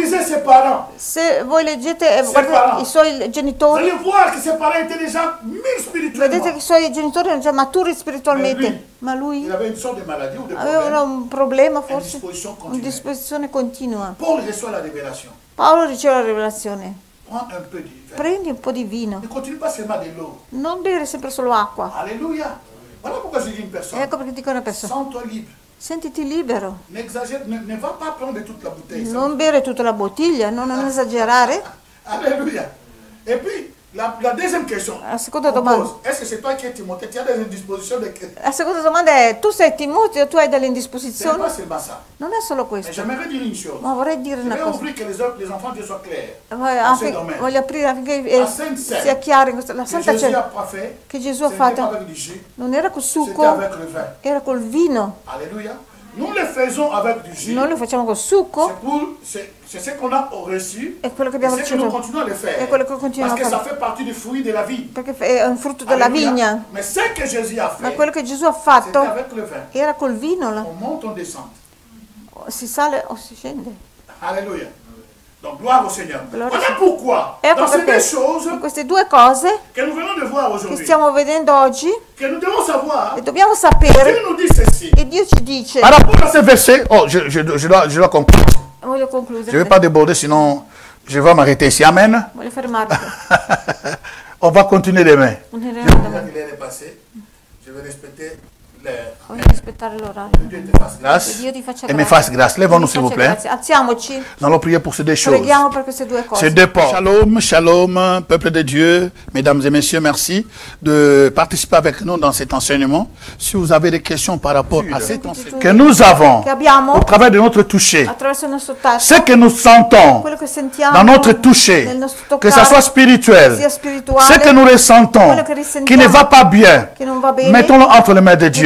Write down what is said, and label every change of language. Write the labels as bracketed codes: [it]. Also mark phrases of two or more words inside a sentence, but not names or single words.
[it] Se voi leggete i suoi genitori, vedete che i suoi genitori erano già maturi spiritualmente, ma lui aveva un problema, forse una disposizione continua. Paolo riceve la rivelazione. Prendi un po' di vino, non bere sempre solo acqua. Alleluia. Ecco perché dico a una persona: sentiti libero. [fr] Ne va pas prendre toute la bouteille. [it] Non bere tutta la bottiglia, non esagerare. [fr] Alléluia. Et puis, la deuxième question. [it] La seconda domanda. [fr] Est-ce que c'est toi qui es Timothée? Tu as des indispositions de... [it] La seconda domanda è: tu sei Timoteo, tu hai delle indisposizioni? [fr] C'est pas ça. [it] Non è solo questo. [fr] J'aimerais dire une chose. [it] Ma vorrei dire una cosa. [fr] Ouvrir que les enfants de Dieu soient clairs. [it] Voglio aprire affinché sia chiaro in questa. La Santa Cena che Gesù ha fatto non era col succo, era col vino. Alleluia. [fr] Nous le faisons avec du jus. [it] Noi lo facciamo col succo. [fr] C'est ce qu'on a reçu. [it] È quello che abbiamo ricevuto. [fr] Nous continuons à le faire. [it] È quello che continuiamo a fare. [fr] Parce que ça fait partie du fruit de la vie. [it] Perché è un frutto della vigna. [fr] Mais ce que Jésus a fait. [it] Ma quello che Gesù ha fatto [fr] avec le vin. [it] era col vino. [fr] On monte, on descend. [it] Si sale o si scende. [fr] Alléluia. Donc gloire au Seigneur. Voilà pourquoi dans ces deux choses [it] in queste due cose [fr] que nous venons de voir aujourd'hui, [it] che stiamo vedendo oggi, [fr] que nous devons savoir, [it] e dobbiamo sapere, [fr] Dieu nous dit ceci. [it] E Dio ci dice. [fr] Par rapport à ce verset, je dois conclure. [it] Voglio concludere. [fr] Je ne vais pas déborder, sinon je vais m'arrêter ici. Amen. [it] Voglio fermarmi. [fr] On va continuer demain. Il est passé. Je vais respecter [it] voglio rispettare l'orario. [fr] Grâce et me fasse grâce. Lèvons-nous s'il vous plaît. [it] Alziamoci. [fr] Nous allons prier pour ces deux choses. [it] Preghiamo per queste due cose. [fr] Ces deux portes. Shalom, shalom, peuple de Dieu, mesdames et messieurs, merci de participer avec nous dans cet enseignement. Si vous avez des questions par rapport à cet enseignement que nous avons au travers de notre toucher, ce que nous sentons dans notre toucher, que ce soit spirituel, ce que nous ressentons, qui ne va pas bien, mettons-le entre les mains de Dieu.